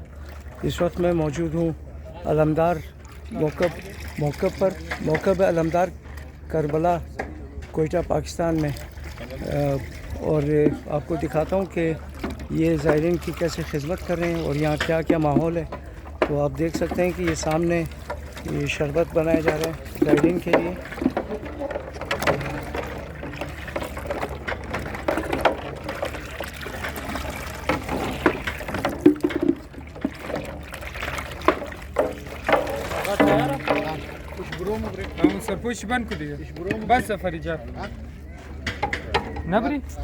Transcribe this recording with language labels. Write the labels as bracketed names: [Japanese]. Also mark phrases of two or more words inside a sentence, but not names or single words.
[Hindi] इस वक्त मैं मौजूद हूँ अलमदार मौक़ब अलमदार करबला कोयटा पाकिस्तान में और आपको दिखाता हूँ कि ये ज़ायरीन की कैसे खिदमत कर रहे हैं और यहाँ क्या क्या माहौल है। तो आप देख सकते हैं कि ये सामने ये शरबत बनाया जा रहा है ज़ायरीन के लिए। [Persian] سرپوش بند کو دیگه بس سفری جا نبری